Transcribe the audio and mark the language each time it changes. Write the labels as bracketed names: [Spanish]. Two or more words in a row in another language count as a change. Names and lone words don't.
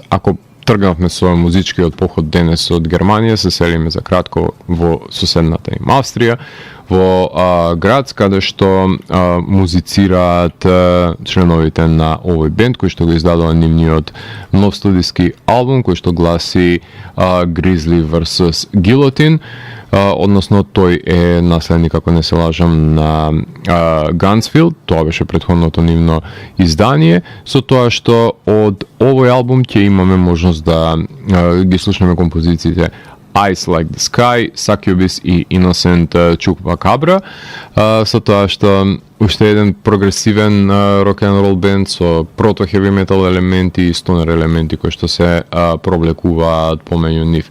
[Macedonian] Ако тргнавме со музичкиот поход денес од Германија, се селиме за кратко во соседната им Австрија, во град каде што музицираат членовите на овој бенд кој што го издадува нивниот нов студиски албум кој што гласи Grizzly vs. Guillotine, односно тој е наследник, ако не се лажам, на Gunsfield, тоа беше претходното нивно издание, со тоа што од овој албум ќе имаме можност да ги слушнеме композициите Eyes Like the Sky, Succubus и Innocent Chupacabra, со тоа што уште еден прогресивен рок-н-рол бенд со прото-хеви метал елементи и стонер елементи кои што се провлекуваат помеѓу нив.